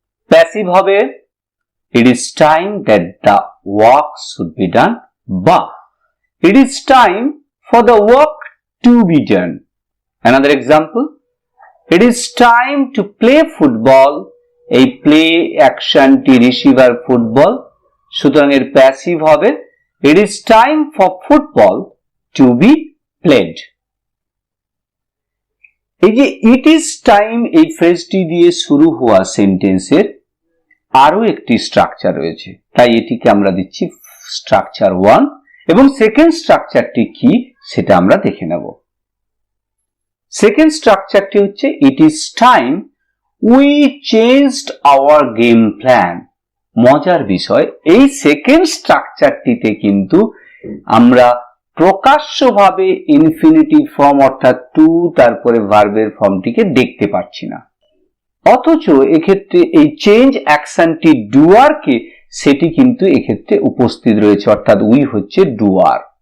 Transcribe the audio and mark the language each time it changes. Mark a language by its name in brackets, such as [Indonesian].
[English] Passive [Bangla] হবে [English] it is time that the work should be done, but it is time for the work to be done. Another example. It is time to play football. [Bangla] এই play অ্যাকশনটি receiver football, সুতরাং এর passive হবে [English] it is time for football to be played. [Bangla] এই যে [English] it is time [Bangla] এই ফ্রেজটি দিয়ে শুরু হওয়া সেন্টেন্সের আরো একটি স্ট্রাকচার রয়েছে, তাই এটিকে আমরা দিচ্ছি স্ট্রাকচার 1 এবং সেকেন্ড স্ট্রাকচারটি কি সেটা আমরা দেখে নেব। সেকেন্ড স্ট্রাকচারটি হচ্ছে [English] it is time we changed our game plan. [Bangla] মজার বিষয়, এই সেকেন্ড স্ট্রাকচারটিতে কিন্তু আমরা প্রকাশ্যভাবে ইনফিনিটিভ ফর্ম অর্থাৎ টু তারপরে ভার্বের ফর্মটিকে দেখতে পাচ্ছি না, অথচ এক্ষেত্রে এই চেঞ্জ অ্যাকশনটি ডুয়ারকে সেটি কিন্তু এক্ষেত্রে উপস্থিত রয়েছে, অর্থাৎ উই হচ্ছে ডুয়ার।